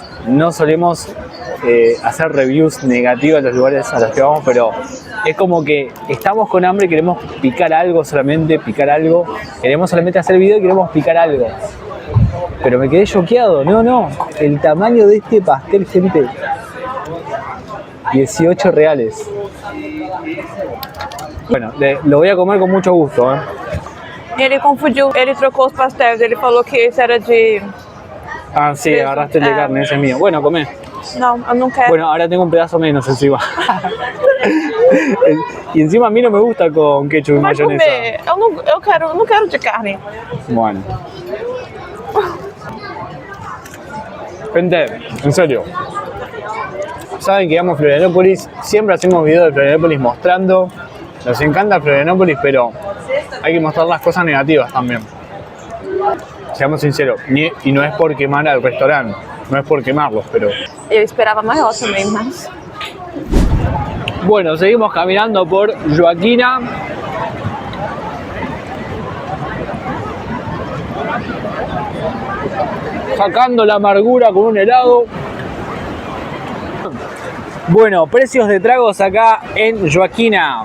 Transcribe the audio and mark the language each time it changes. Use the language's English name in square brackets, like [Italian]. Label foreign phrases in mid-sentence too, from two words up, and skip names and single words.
[Spanish] No solemos hacer reviews negativas de los lugares a los que vamos, pero es como que estamos con hambre y queremos picar algo, solamente picar algo. Queremos solamente hacer video y queremos picar algo. Pero me quedé choqueado. No. El tamaño de este pastel, gente. 18 reales. Bueno, lo voy a comer con mucho gusto, ¿eh? [Portuguese] Ele confundiu, ele trocou os pastéis, ele falou que esse era de... [Spanish] Ah, sí, agarraste el de carne, ese es mío. Bueno, comé. [Portuguese] Não, eu não quero. [Spanish] Bueno, ahora tengo un pedazo menos encima. Y encima a mí no me gusta con ketchup y [Portuguese] Vai [Spanish] mayonesa. [Portuguese] comer. Eu não quero de carne. [Spanish] Bueno. Gente, en serio. Saben que amo Florianópolis. Siempre hacemos videos de Florianópolis mostrando. Nos encanta Florianópolis, pero hay que mostrar las cosas negativas también. Seamos sinceros. Y no es por quemar al restaurante. No es por quemarlos, pero... [Portuguese] Eu esperava maior também, mas... [Spanish] Bueno, seguimos caminando por Joaquina. Sacando la amargura con un helado. Bueno, precios de tragos acá en Joaquina.